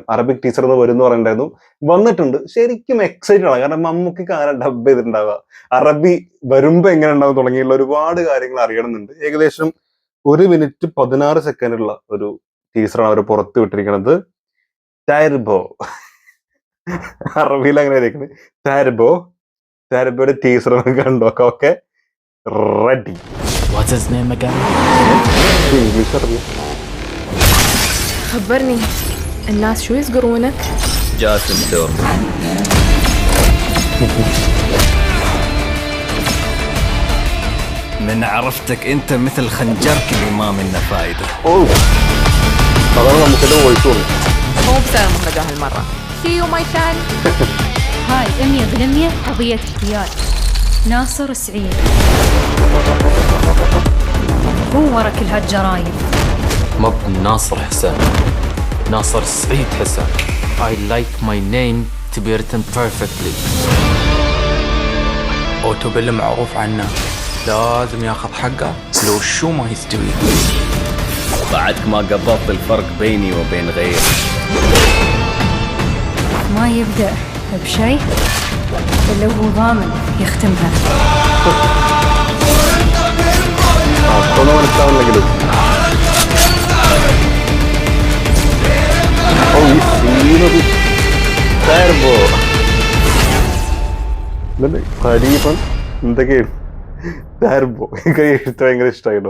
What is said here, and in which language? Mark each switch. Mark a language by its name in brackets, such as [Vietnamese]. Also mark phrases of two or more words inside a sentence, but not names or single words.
[Malayalam] അറബിക് ടീസർ എന്ന് വരും എന്ന് പറഞ്ഞിട്ടുണ്ടായിരുന്നു, വന്നിട്ടുണ്ട്. ശരിക്കും എക്സൈറ്റഡ് ആണ്, കാരണം മമ്മൂക്ക് ആരാ ഡബ് ചെയ്തിട്ടുണ്ടാവുക, അറബി വരുമ്പോ എങ്ങനെ ഉണ്ടാവും തുടങ്ങിയുള്ള ഒരുപാട് കാര്യങ്ങൾ അറിയണമെന്നുണ്ട്. ഏകദേശം 1 മിനിറ്റ് 16 സെക്കൻഡുള്ള ഒരു ടീസറാണ് അവർ പുറത്തു വിട്ടിരിക്കുന്നത്. ടർബോ, അറബിയിൽ അങ്ങനെ ഇരിക്കുന്നത്. ടർബോയുടെ ടീസർ കണ്ടോക്കാം. [English] Okay, ready. What's his name again? [Malayalam] ഇംഗ്ലീഷ് അറിയാം. [Arabic] خبرني الناس شو يصقرونك؟ جاسم دورمي. من عرفتك انت مثل خنجرك اللي ما منه فايده. [Malayalam] അതാണ് നമുക്ക് വോയിസ്. [Arabic] مو بسبب مهرجان هالمرة. [English] See you my son. [Arabic] هاي 100% قضية احتيال. ناصر سعيد هو ورا كل هالجرايم. مو ناصر حسين، ناصر سعيد حسين. [English] I like my name to be written perfectly. [Arabic] أوتو بالمعروف عنه لازم ياخذ حقه لو شو ما يستوي. بعدك ما قبضت الفرق بيني وبين غيري. ما يبدأ بشيء إلا هو ضامن يختمها. [Malayalam] അതൊന്നും മനസ്സിലാവുന്നെങ്കിലും ടർബോ ഖരീബൻ എന്തൊക്കെയാണ് ടർബോ എഴുത്ത് ഭയങ്കര ഇഷ്ടമായിട്ടോ.